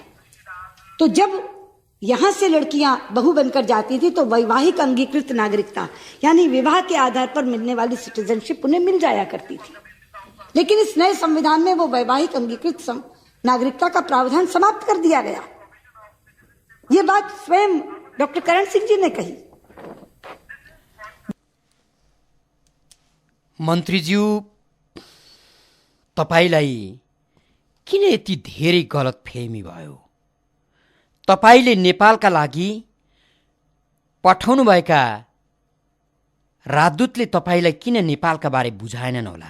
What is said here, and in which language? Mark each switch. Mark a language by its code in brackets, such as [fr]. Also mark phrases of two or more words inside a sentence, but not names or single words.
[hi] तो जब यहां से लड़कियां बहू बनकर जाती थी तो वैवाहिक अंगीकृत नागरिकता यानी विवाह के आधार पर मिलने वाली सिटीजनशिप उन्हें मिल जाया करती थी। लेकिन इस नए संविधान में वो वैवाहिक अंगीकृत नागरिकता का प्रावधान समाप्त कर दिया गया। ये बात स्वयं डॉक्टर करण सिंह जी ने कही। [ne] मन्त्रीज्यू, तपाईलाई किन यति धेरै गलतफहमी भयो? तपाईले नेपालका लागि पठाउनुभएका राजदूतले तपाईलाई किन नेपालका बारे बुझाएनन् होला?